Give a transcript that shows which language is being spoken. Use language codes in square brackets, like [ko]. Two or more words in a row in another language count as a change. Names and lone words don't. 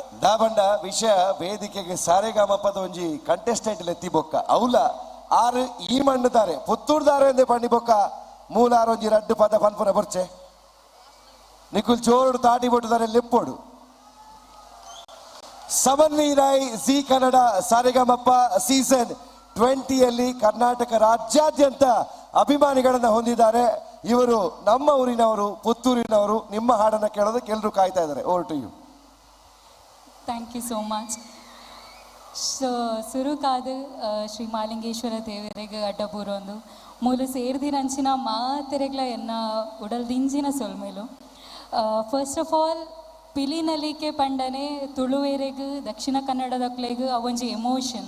[tcy] ದಾಬಂಡ ವಿಷಯ ವೇದಿಕೆಗೆ ಸಾರೆಗಾಮಪ್ಪದ ಒಂಜಿ ಕಂಟೆಸ್ಟೆಂಟ್ ಎತ್ತಿ ಬೊಕ್ಕ ಅವಲ ಆರು ಈ ಮಣ್ಣುದಾರೆ ಪುತ್ತೂರ್ದಾರೆ ಎಂದೇ ಪಂಡಿ ಬೊಕ್ಕ ಮೂಲಾರು ಒಂಜಿ ರಡ್ಡು ಪದ ಪನ್ಪುರ ಬರ್ಚೆ ನಿಖುಲ್ ಜೋರು ತಾಟಿ ಬೊಟ್ಟುದಾರೆ ಲೆಪ್ಪೋಡು ಸಮನ್ವೀರಾಯ್ ಜಿ ಕನ್ನಡ ಸಾರೆಗಾಮಪ್ಪ [kn] ಸೀಸನ್ 20ಯಲ್ಲಿ ಕರ್ನಾಟಕ ರಾಜ್ಯಾದ್ಯಂತ ಅಭಿಮಾನಿಗಳನ್ನ ಹೊಂದಿದ್ದಾರೆ. ಇವರು ನಮ್ಮ ಊರಿನವರು, ಪುತ್ತೂರಿನವರು. ನಿಮ್ಮ ಹಾಡನ್ನ ಕೇಳೋದಕ್ಕೆ ಎಲ್ಲರೂ ಕಾಯ್ತಾ ಇದ್ದಾರೆ. [en] Over to you. Thank you so much. [tcy] ಸುರುಕಾದ ಶ್ರೀ ಮಾಲಿಂಗೇಶ್ವರ ದೇವರಿಗೆ ಅಡ್ಡಬೂರೊಂದು ಮೂಲು ಸೇರ್ದಿರಂಚಿನ ಮಾತೆರೆಗ್ಲ ಎನ್ನ ಉಡಲ್ದಿಂಜಿನ ಸೊಲ್ಮೇಲು. [en] First of all [tcy] ಪಿಲಿನಲಿಕೆ ಪಂಡನೆ ತುಳುವೇರೆಗ್ ದಕ್ಷಿಣ ಕನ್ನಡದಕ್ಲೆಗ್ ಅವೊಂಜಿ ಎಮೋಷನ್.